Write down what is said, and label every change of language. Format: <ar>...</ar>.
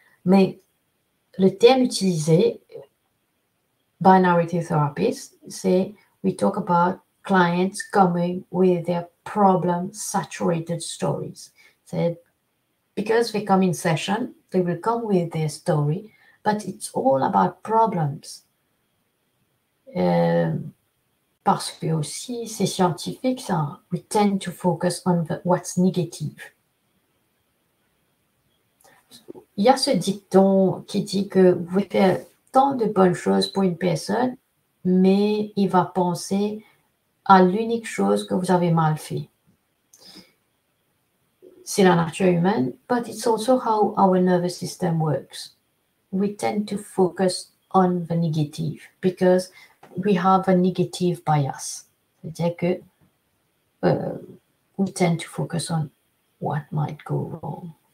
<fr>Mais le terme utilisé</fr> <en>by narrative therapists, c'est we talk about clients coming with their problem-saturated stories. So because they come in session, they will come with their story, but it's all about problems.</en> <fr>Parce que aussi, c'est scientifique, ça.</fr> <en>We tend to focus on what's negative.</en> <fr>Il y a ce dicton qui dit que vous pouvez faire tant de bonnes choses pour une personne, mais il va penser à l'unique chose que vous avez mal fait. C'est la nature humaine,</fr> <en>but it's also how our nervous system works. We tend to focus on the negative because we have a negative bias.</en> <fr>C'est-à-dire que</fr> <en>we tend to focus on what might go wrong.</en>